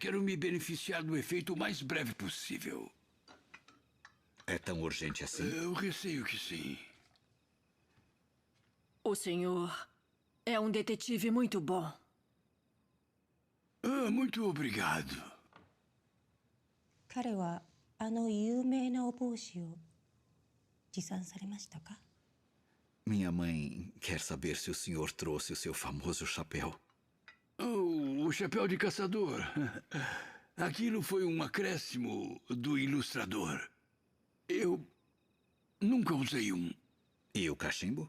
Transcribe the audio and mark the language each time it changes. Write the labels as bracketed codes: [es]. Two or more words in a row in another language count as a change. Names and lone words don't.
[pt] Quero me beneficiar do efeito o mais breve possível. É tão urgente assim? Eu receio que sim. O senhor é um detetive muito bom. Muito obrigado. [ja] 彼はあの有名なお帽子を持参されましたか？ [pt] Minha mãe quer saber se o senhor trouxe o seu famoso chapéu. Oh, o chapéu de caçador. Aquilo foi um acréscimo do ilustrador. Eu nunca usei um. E o cachimbo?